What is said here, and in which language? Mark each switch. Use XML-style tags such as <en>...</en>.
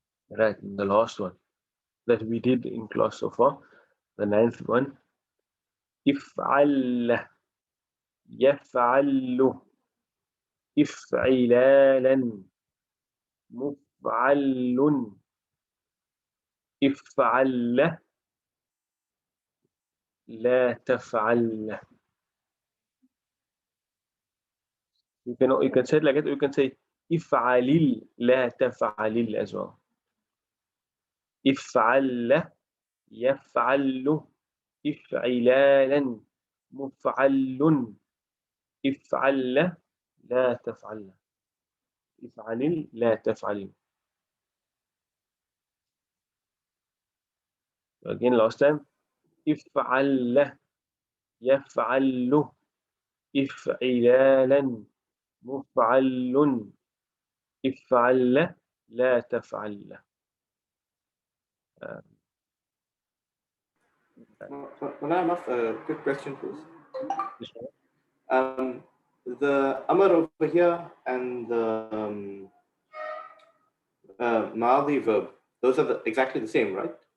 <en>Right, the last one that we did in class so far, the 9th one.</en> <ar>افعل يفعل افعلالا مفعل افعل لا تفعل.</ar> <en>You can say it like it, or you can say</en> <ar>افعلل لا تفعلل</ar> <en>as well.</en> <ar>افعل يفعل افعلالا مفعل افعل لا تفعل افعلل لا تفعلل.</ar> <en>Again, last time.</en> <ar>افعل يفعل افعلالا مفعل افعل لا تفعل.</ar> <en>Well, a quick question, please. The Amar over here and the Madi verb, those are exactly the same, right?</en>